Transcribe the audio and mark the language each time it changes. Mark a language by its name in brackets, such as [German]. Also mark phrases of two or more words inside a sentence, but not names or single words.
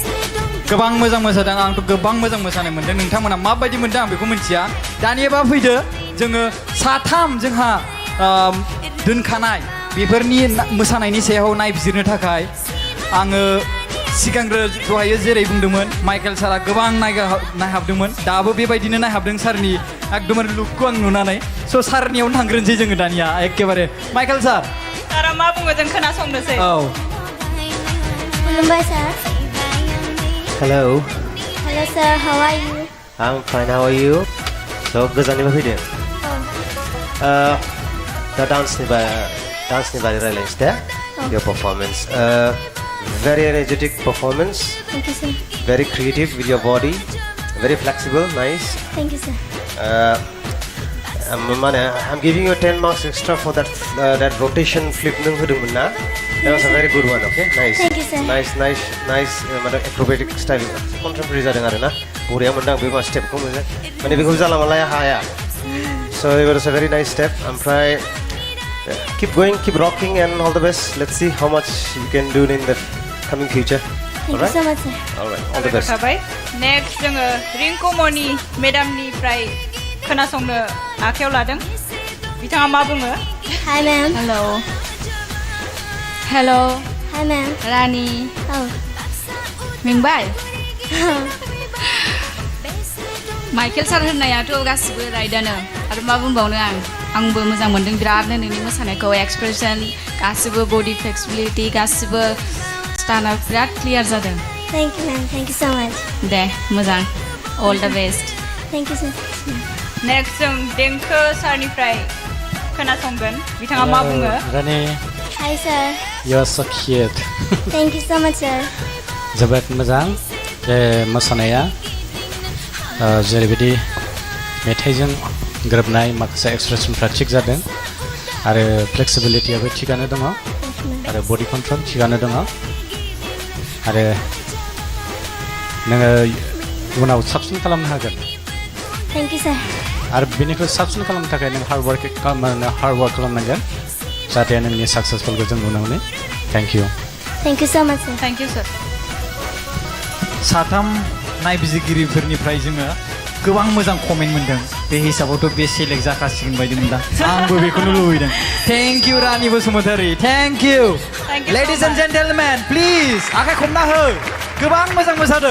[Bodo] गोबां मोजां मोसादों आंथ' गोबां मोजां मोसानाय मोन्दों नोंथांमोना माबायदि मोन्दों आं बेखौ मिन्थिया दानियाबा फैदो जोङो साथाम जोंहा दोनखानाय बेफोरनि मोसानायनि सायाव नायबिजिरनो थाखाय आङो सिगांग्रो दहायो जेरै बुंदोंमोन माइकेल सारा गोबां नायहाबदोंमोन दाबो बेबायदिनो नायहाबदों सारनि एकदमबारे लुकखौ आं नुनानै स' सारनियावनो थांग्रोनोसै जोङो दानिया एखेबारे माइकेल सारा मा बुङो जों खोनासंनोसै खुलुमबाय सार [English] Hello. Hello sir, how are you? I'm fine. How are you? So [Bodo] गोजाननिफ्राय फैदों. दा डान्सनि बारै रायलायनोसै दे. [English] Your performance. Very energetic performance. Thank you sir. Very creative with your body. Very flexible. Nice. Thank you sir. I'm giving you 10 marks extra for that rotation flip [Bodo] नों होदोंमोन ना? [English] That was a very good one. Okay. Nice. Thank you sir. Nice. Acrobatic style. Contemporary [Bodo] जादों आरो ना. बरिया मोनदां बे स्टेपखौ मोजां. माने बेखौ जाला मालाया हाया. [English] So it was a very nice step. ओमफ्राय keep going, keep rocking, and all the best. Let's see how much you can do in the coming future. Thank you so much sir. All right. All the best. [Bodo] नेक्स्ट जोङो रिंकुमनि मेडामनिफ्राय खोनासंनो आखायाव लादों बिथाङा मा बुङो [English] Hi ma'am. Hello. Hi ma'am. [Bodo] रानि Oh. मेंबाय माइकेल सार होननायाथ' गासिबो राइटआनो आरो मा बुंबावनो आंबो मोजां मोनदों बिरादनो नोंनि मोसानायखौ एक्सप्रेसन गासिबो [English] body flexibility [Bodo] गासिबो स्टाना बिराद क्लियार जादों [English] Thank you ma'am. Thank you so much. [Bodo] दे मोजां [English] all the best Thank you sir. [Bodo] नेक्स्ट जों देंखो सारनिफ्राय खोनासंगोन बिथाङा मा बुङो रानि [English] Hi sir. you're so cute. Thank you so much sir. [Bodo] जोबोद मोजां बे मोसानाया जेरैबायदि मेथाइजों गोरोबनाय माखासे एक्सप्रेसनफ्रा थिग जादों आरो फ्लेक्सिबिलिटियाबो थिगानो दङ आरो [English] body control [Bodo] थिगानो दङ आरो नोङो उनाव साबसिन खालामनो हागोन [English] Thank you sir. [Bodo] आरो बेनिख्रुइ साबसिन खालामनो थाखाय नों [English] hard work [Bodo] खालामनांगोन जाहाथे नोंनि साक्सेसफुलखौ जों नुनो मोनो [English] thank you Thank you so much sir. Thank you sir [Bodo] साथाम नायबिजिरगिरिफोरनिफ्राय जोङो गोबां मोजां कमेन्ट मोन्दों बे हिसाबावथ' बे सेलेक्ट जाखासिगोन बायदि मोनदां आंबो बेखौनो लुबैदों [English] Thank you Rani Basumatary thank you ladies and gentlemen please [Bodo] आखाइ खबना हो गोबां मोजां मोसादों